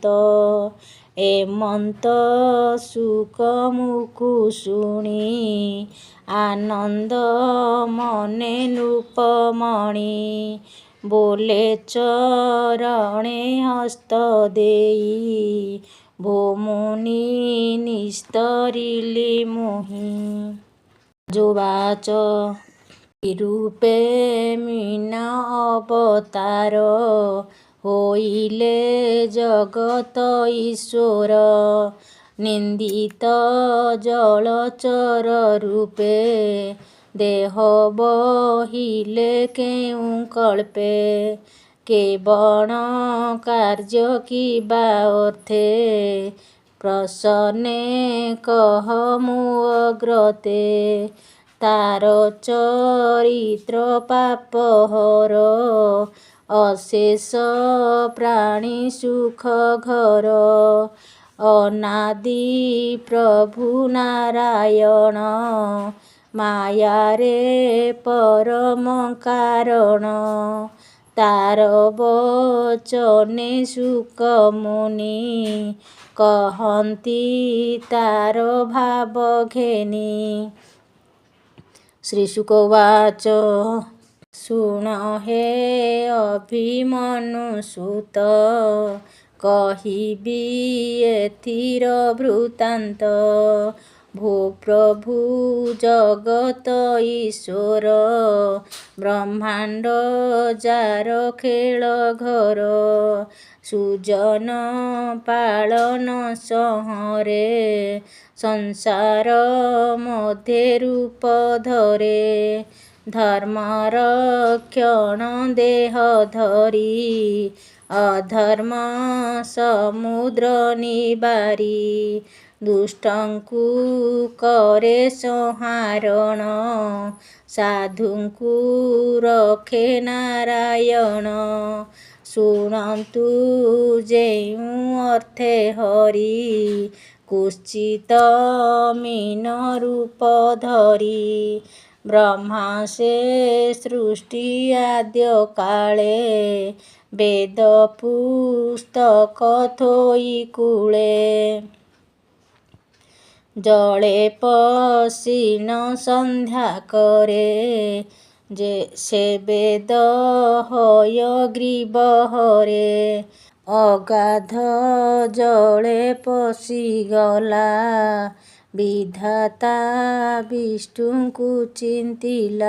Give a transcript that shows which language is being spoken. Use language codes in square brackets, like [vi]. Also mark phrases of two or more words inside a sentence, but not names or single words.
[or] ଏମନ୍ତ ସୁଖ ମୁଖୁ ଶୁଣି ଆନନ୍ଦ ମନେ ନୃପମଣି। ବୋଲେ ଚରଣେ ହସ୍ତ ଦେଇ ଭୋମୁନି ନିସ୍ତରିଲି ମୋହି। ଯୋବାଚ ରୂପେ ମୀନା ଅବତାର ହୋଇଲେ ଜଗତ ଈଶ୍ୱର। ନିନ୍ଦିତ ଜଳଚର ରୂପେ ଦେହ ବହିଲେ କେଉ କଳ୍ପେ। କେବଣ କାର୍ଯ୍ୟ କିବା ଅର୍ଥେ ପ୍ରସନ୍ନେ କହ ମୁ ଅଗ୍ରତେ। ତାର ଚରିତ୍ର ପାପ ହର ଅଶେଷ ପ୍ରାଣୀ ସୁଖ ଘର। ଅନାଦି ପ୍ରଭୁ ନାରାୟଣ ମାୟା ରେ ପରମ କାରଣ। ତାର ବଚନେ ଶୁକ ମୁନି କହନ୍ତି ତାର ଭାବ ଘେନି। [sa] श्रीशुक उवाच। [or] ଶୁଣ ହେ ଅଭିମନ୍ୟୁ ସୁତ କହିବି ଏଥିର ବୃତ୍ତାନ୍ତ। ଭୋ ପ୍ରଭୁ ଜଗତ ଈଶ୍ୱର ବ୍ରହ୍ମାଣ୍ଡ ଯାର ଖେଳ ଘର। ସୁଜନ ପାଳନ ସଂହରେ ସଂସାର ମଧ୍ୟେ ରୂପ ଧରେ। ଧର୍ମ ରକ୍ଷଣ ଦେହ ଧରି ଅଧର୍ମ ସମୁଦ୍ର ନିବାରି। ଦୁଷ୍ଟଙ୍କୁ କରେ ସଂହାରଣ ସାଧୁଙ୍କୁ ରଖେ ନାରାୟଣ। ଶୁଣନ୍ତୁ ଯେଉ ଅର୍ଥେ ହରି କୁଶ୍ଚିତ ମୀନ ରୂପ ଧରି। ବ୍ରହ୍ମା ସେ ସୃଷ୍ଟି ଆଦ୍ୟ କାଳେ ବେଦ ପୁସ୍ତକ ଥୋଇ କୂଳେ। ଜଳେ ପସୀନ ସନ୍ଧ୍ୟା କରେ ଯେ ସେ ବେଦ ହୟଗ୍ରୀବ ହରେ। ଅଗାଧ ଜଳେ ପଶିଗଲା ବିଧାତା ବିଷ୍ଣୁଙ୍କୁ ଚିନ୍ତିଲା।